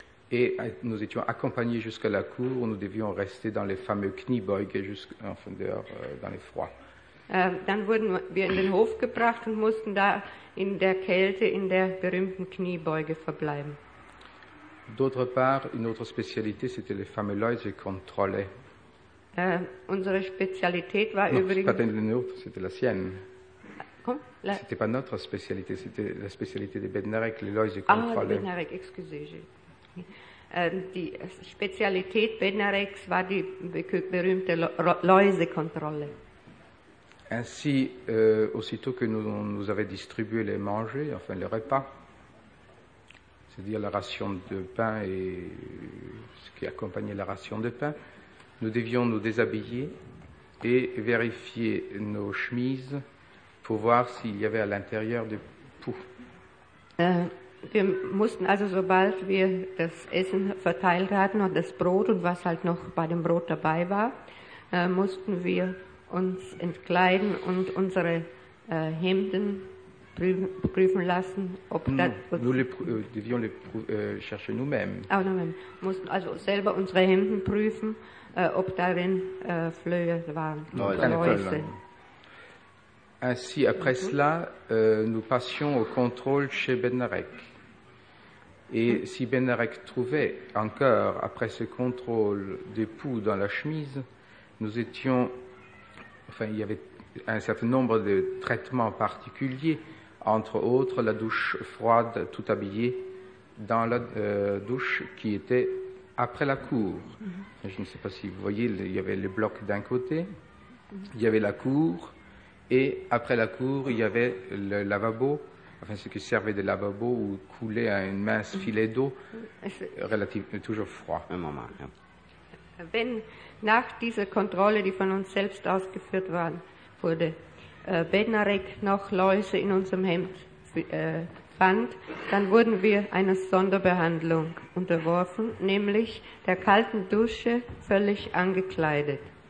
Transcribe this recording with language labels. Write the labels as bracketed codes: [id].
[fr] Et nous étions accompagnés jusqu'à la cour, où nous devions rester dans les fameux Kniebeuge, enfin dehors, dans les froids. [de] Dann wurden wir in den Hof gebracht und mussten da in der Kälte in der berühmten Kniebeuge verbleiben. [fr] D'autre part, une autre spécialité, c'était les fameux Läuse contrôlés. [de] Unsere Spezialität war übrigens... [fr] Non, c'était pas notre, c'était la sienne. C'était pas notre spécialité, c'était la spécialité de Bednarek, les Läuse contrôlés. Ah, Bednarek, excusez-moi. [de] Die Spezialität Bednareks war die berühmte Läusekontrolle. [fr] Ainsi, aussitôt que nous nous avait distribué les manger, enfin les repas, c'est-à-dire la ration de pain et ce qui accompagnait la ration de pain, nous devions nous déshabiller et vérifier nos chemises pour voir s'il y avait à l'intérieur des poux. [de] Wir mussten also, sobald wir das Essen verteilt hatten und das Brot und was halt noch bei dem Brot dabei war, mussten wir uns entkleiden und unsere Hemden prüfen lassen, ob [fr] nous, [de] das... [fr] Nous les devions les chercher nous-mêmes. Ah, nous-mêmes. [de] Mussten also selber unsere Hemden prüfen, ob darin Flöhe waren. Läuse. [fr] Ainsi, après cela, nous passions au contrôle chez Bednarek. Et si Bednarek trouvait encore, après ce contrôle, des poux dans la chemise, nous étions... Enfin, il y avait un certain nombre de traitements particuliers, entre autres la douche froide, tout habillée, dans la douche qui était après la cour. Mm-hmm. Je ne sais pas si vous voyez, il y avait les blocs d'un côté, il y avait la cour... Et après la cour, il y avait le lavabo, enfin ce qui servait de lavabo où coulait un mince filet d'eau, relativement toujours froid. Un moment. [de] Wenn nach dieser Kontrolle, die von uns selbst ausgeführt wurde, Bednarek noch Läuse in unserem Hemd fand, dann wurden wir einer Sonderbehandlung unterworfen, nämlich der kalten Dusche völlig angekleidet.